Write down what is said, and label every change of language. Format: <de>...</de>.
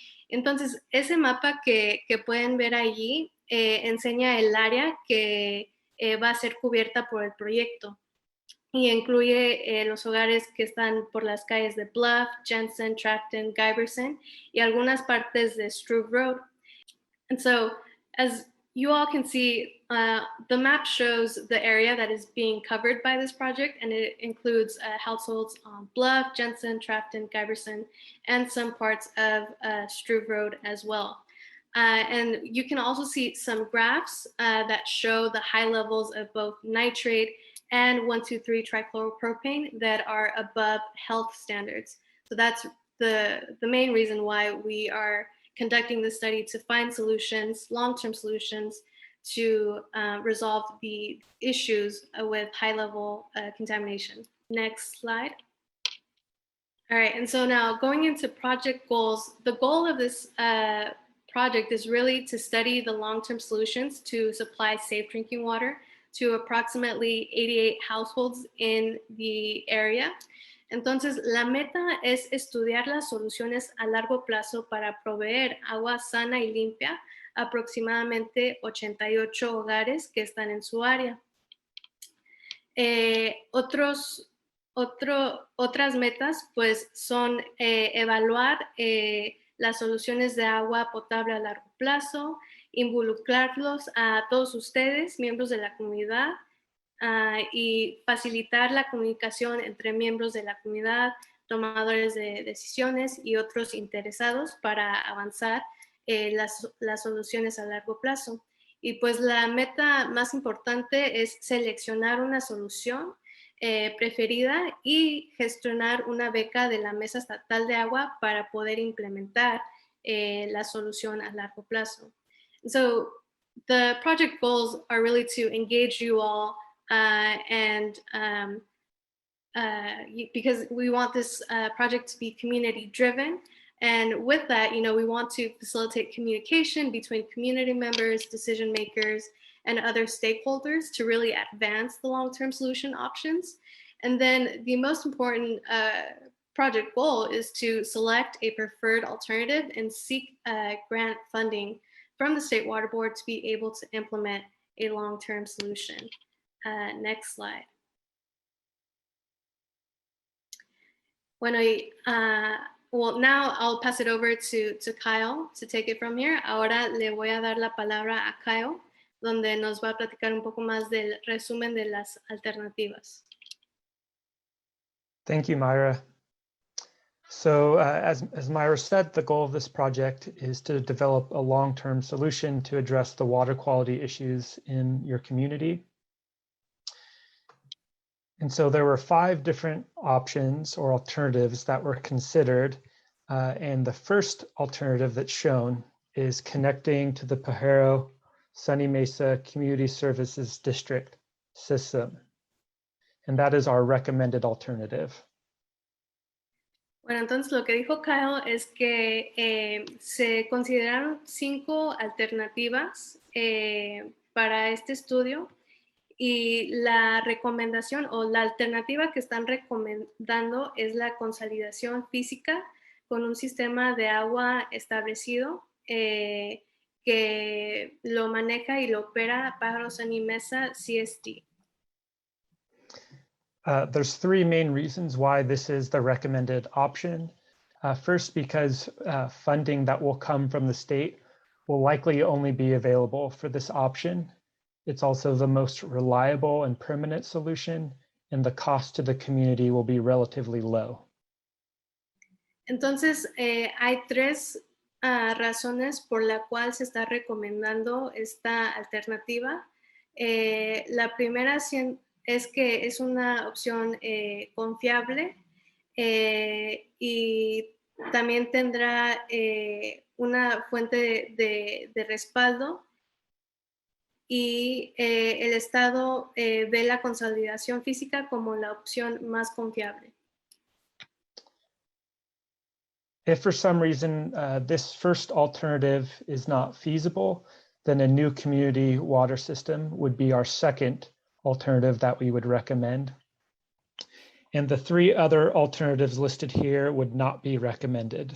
<es>Entonces, ese mapa que pueden ver allí enseña el área que va a ser cubierta por el proyecto y incluye los hogares que están por las calles de Bluff, Jensen, Tracton, Giberson y algunas partes de Struve Road.</es> <en>And so, as you all can see, the map shows the area that is being covered by this project, and it includes households on Bluff, Jensen, Tracton, Giberson, and some parts of Struve Road as well. And you can also see some graphs that show the high levels of both nitrate and 1,2,3-trichloropropane that are above health standards. So that's the main reason why we are conducting this study, to find solutions, long-term solutions, to resolve the issues with high-level contamination. Next slide. All right, and so now going into project goals, the goal of this project is really to study the long-term solutions to supply safe drinking water to approximately 88 households in the area.</en> <es>Entonces, la meta es estudiar las soluciones a largo plazo para proveer agua sana y limpia a aproximadamente 88 hogares que están en su área. Otras metas pues son evaluar las soluciones de agua potable a largo plazo, involucrarlos a todos ustedes, miembros de la comunidad, y facilitar la comunicación entre miembros de la comunidad, tomadores de decisiones y otros interesados para avanzar las soluciones a largo plazo. Y pues la meta más importante es seleccionar una solución preferida y gestionar una beca de la Mesa Estatal de Agua para poder implementar la solución a largo plazo.</es> <en>So the project goals are really to engage you all because we want this project to be community driven. And with that, we want to facilitate communication between community members, decision makers, and other stakeholders to really advance the long-term solution options. And then the most important project goal is to select a preferred alternative and seek grant funding from the State Water Board to be able to implement a long-term solution. Next slide. Bueno, well, now I'll pass it over to Kyle to take it from here.</en> <es>Ahora le voy a dar la palabra a Kyle, donde nos va a platicar un poco más del resumen de las alternativas.</es> <en>Thank you, Myra. So as Myra said, the goal of this project is to develop a long-term solution to address the water quality issues in your community. And so there were 5 different options or alternatives that were considered. And the first alternative that's shown is connecting to the Pajaro Sunny Mesa Community Services District system. And that is our recommended alternative.</en> <es>Bueno, entonces lo que dijo Kyle es que se consideraron 5 alternativas para este estudio y la recomendación o la alternativa que están recomendando es la consolidación física con un sistema de agua establecido que lo maneja y lo opera Pájaro Sunny Mesa CST.</es> <en>There's 3 main reasons why this is the recommended option. First, because funding that will come from the state will likely only be available for this option. It's also the most reliable and permanent solution, and the cost to the community will be relatively low.</en> <es>Entonces, hay 3 razones por la cual se está recomendando esta alternativa. La primera es que es una opción confiable y también tendrá una fuente de respaldo y el Estado ve la consolidación física como la opción más confiable.</es> <en>If for some reason this first alternative is not feasible, then a new community water system would be our second alternative that we would recommend. And the 3 other alternatives listed here would not be recommended.</en>